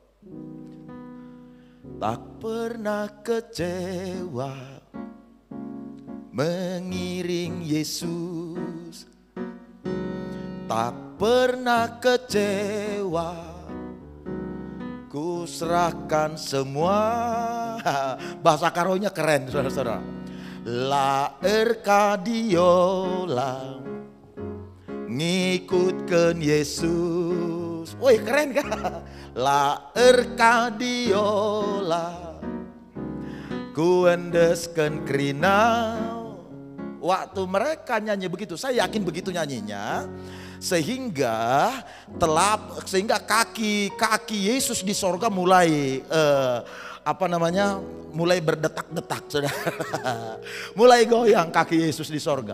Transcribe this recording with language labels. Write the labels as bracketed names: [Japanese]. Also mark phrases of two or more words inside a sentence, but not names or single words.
[Indonesian] Tak pernah kecewa mengiring Yesus, tak pernah kecewa, ku serahkan semua. Bahasa karonya keren saudara-saudara. [Batak Karo] La erkadiola, ngikutkan Yesus. [Indonesian] Woi keren kan? [Batak Karo] La erkadiola, ku endeskan kerinau. [Indonesian] Waktu mereka nyanyi begitu, saya yakin begitu nyanyinya, sehingga kaki Yesus di sorga mulai mulai berdetak-detak, saudara. Mulai goyang kaki Yesus di sorga.